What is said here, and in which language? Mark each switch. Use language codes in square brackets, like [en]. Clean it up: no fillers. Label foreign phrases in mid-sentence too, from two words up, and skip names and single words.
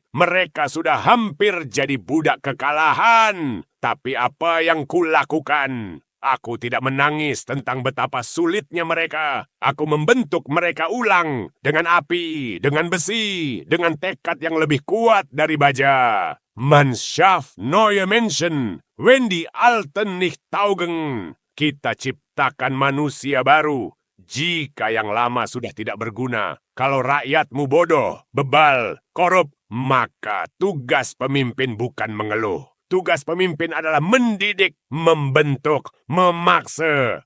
[id] Mereka sudah hampir jadi budak kekalahan. Tapi apa yang kulakukan? Aku tidak menangis tentang betapa sulitnya mereka. Aku membentuk mereka ulang dengan api, dengan besi, dengan tekad yang lebih kuat dari baja. [de] Man schafft neue Menschen, wenn die Alten nicht taugen. [id] Kita ciptakan manusia baru jika yang lama sudah tidak berguna. Kalau rakyatmu bodoh, bebal, korup, maka tugas pemimpin bukan mengeluh. Tugas pemimpin adalah mendidik, membentuk, memaksa.